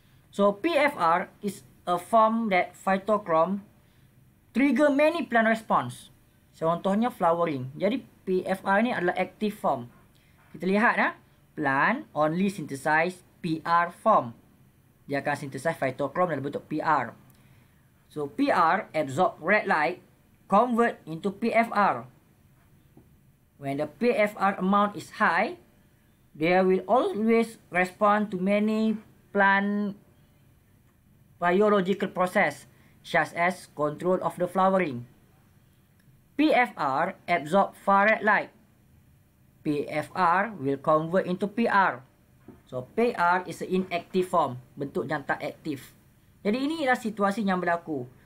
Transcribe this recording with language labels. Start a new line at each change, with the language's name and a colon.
English: So PFR is a form that phytochrome trigger many plant response.
Malay: Contohnya flowering. Jadi PFR ni adalah active form.
English: Kita lihat plant only synthesize PR form.
Malay: Dia akan synthesize phytochrome dalam bentuk PR.
English: So PR absorb red light, convert into PFR. When the PFR amount is high, They will always respond to many plant biological process, such as control of the flowering. PFR absorb far red light. PFR will convert into PR. So PR is an inactive form,
Malay: bentuk yang tak aktif. Jadi inilah situasi yang berlaku.